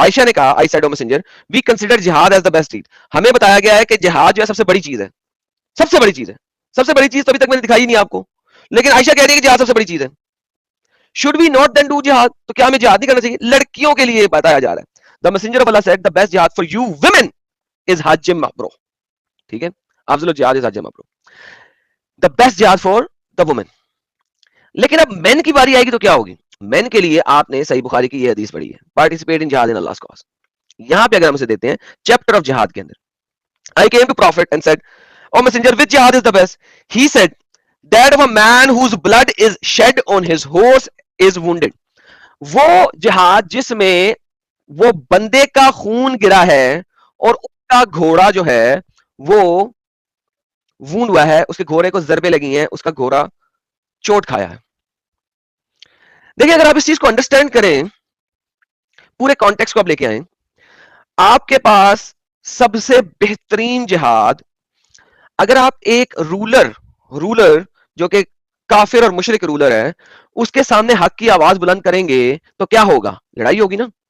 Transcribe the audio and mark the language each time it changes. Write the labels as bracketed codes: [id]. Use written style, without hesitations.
[ur] عائشہ نے کہا [en] I said O messenger we consider jihad as the best deed, [ur] ہمیں بتایا گیا ہے کہ جہاد جو ہے سب سے بڑی چیز ہے, سب سے بڑی چیز ہے, سب سے بڑی چیز تو ابھی تک میں نے دکھائی نہیں آپ کو, لیکن عائشہ کہہ رہی ہے کہ جہاد سب سے بڑی چیز ہے. [en] should we not then do jihad, [ur] تو کیا ہمیں جہاد نہیں کرنا چاہیے. لڑکیوں کے لیے بتایا جا رہا ہے. [en] the messenger of Allah said the best jihad for you women is hajj mabrur. [ur] ٹھیک ہے, [ar] افضل الجہاد [en] is hajj mabrur, the best jihad for the women. [ur] لیکن اب مین کی باری آئے گی تو کیا ہوگی. مین کے لیے آپ نے صحیح بخاری کی یہ حدیث پڑھی ہے, [en] participate in jihad in Allah's cause. [ur] یہاں پہ اگر ہم اسے دیتے ہیں چیپٹر آف جہاد کے اندر, [en] I came to prophet and said oh messenger which jihad is the best. He said that of a man whose blood is shed on his horse is wounded. [ur] وہ جہاد جس میں وہ بندے کا خون گرا ہے اور اس کا گھوڑا جو ہے وہ وونڈ ہوا ہے, اس کے گھوڑے کو ضربے لگی ہیں, اس کا گھوڑا چوٹ کھایا ہے. دیکھیں اگر آپ اس چیز کو انڈرسٹینڈ کریں, پورے کانٹیکسٹ کو آپ لے کے آئیں, آپ کے پاس سب سے بہترین جہاد, اگر آپ ایک رولر جو کہ کافر اور مشرک رولر ہے اس کے سامنے حق کی آواز بلند کریں گے تو کیا ہوگا, لڑائی ہوگی نا.